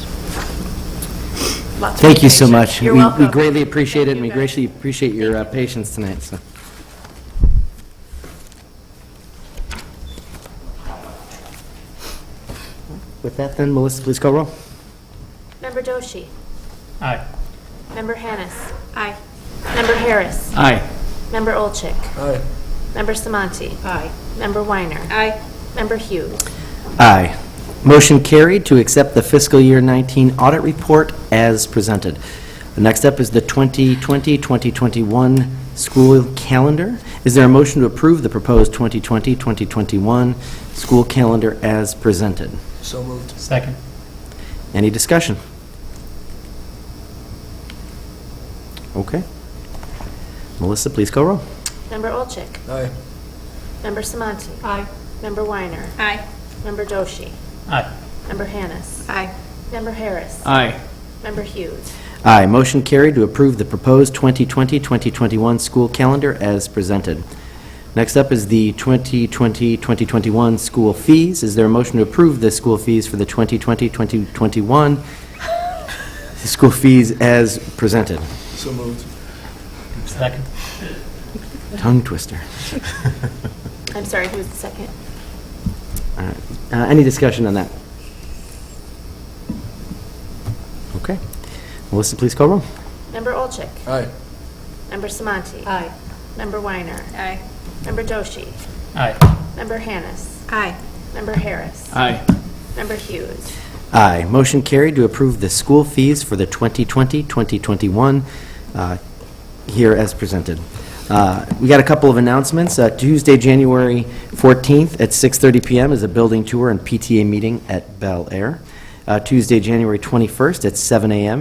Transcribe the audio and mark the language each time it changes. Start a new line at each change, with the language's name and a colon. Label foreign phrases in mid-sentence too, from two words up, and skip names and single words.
English: Lots of Thank you so information. much. You're We welcome. greatly appreciate it, and we greatly appreciate your patience tonight. So. With that then, Melissa, please call roll. Member Doshi. Aye. Member Hannis. Aye. Member Harris. Aye. Member Olchik. Aye. Member Samanti. Aye. Member Weiner. Aye. Member Hughes. Aye. Motion carried to accept the fiscal year 19 audit report as presented. The next up is the 2020-2021 school calendar. Is there a motion to approve the proposed 2020-2021 school calendar as presented? So moved. Second. Any discussion? Okay. Melissa, please call roll. Member Olchik. Aye. Member Samanti. Aye. Member Weiner. Aye. Member Doshi. Aye. Member Hannis. Aye. Member Harris. Aye. Member Hughes. Aye. Motion carried to approve the proposed 2020-2021 school calendar as presented. Next up is the 2020-2021 school fees. Is there a motion to approve the school fees for the 2020-2021 school fees as presented? So moved. Second. Tongue twister. I'm sorry, who was the second? All right. Any discussion on that? Okay. Melissa, please call roll. Member Olchik. Aye. Member Samanti. Aye. Member Weiner. Aye. Member Doshi. Aye. Member Hannis. Aye. Member Harris. Aye. Member Hughes. Aye. Motion carried to approve the school fees for the 2020-2021 here as presented. We got a couple of announcements. Tuesday, January 14th at 6:30 p.m. is a building tour and PTA meeting at Bel Air. Tuesday, January 21st at 7 a.m.